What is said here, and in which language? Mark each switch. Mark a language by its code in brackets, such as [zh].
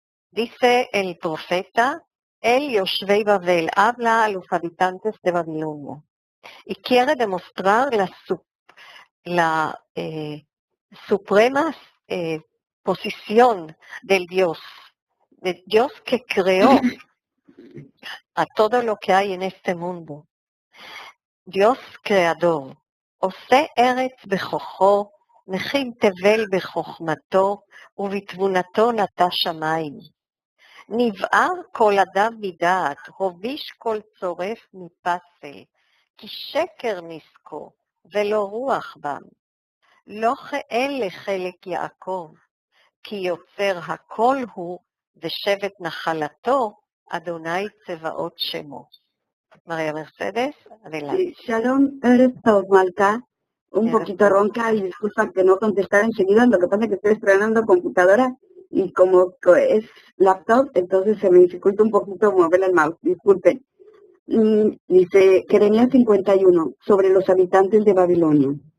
[es] Dice el profeta, el Yoshvei Babel, habla a los habitantes de Babilonia y quiere demostrar la suprema posición del Dios que creó a todo lo que hay en este mundo. Dios creador. [he] Ose eretz bechocho, מכין תבל בחוכמתו ובתבונתו נטע שמיים. נבער כל אדם מדעת, הוביש כל צורף מפסל, כי שקר נזקו ולא רוח בם. לא כאלה חלק יעקב, כי יוצר הכל הוא ושבט נחלתו, אדוני צבאות שמו. [es] María Mercedes, adelante. Shalom, eres Malca, un poquito ronca y disculpa que no contestar enseguida, lo que pasa es que estoy estrenando computadora y como es laptop, entonces se me dificulta un poquito mover el mouse, disculpen. Dice Jeremías 51, sobre los habitantes de Babilonia.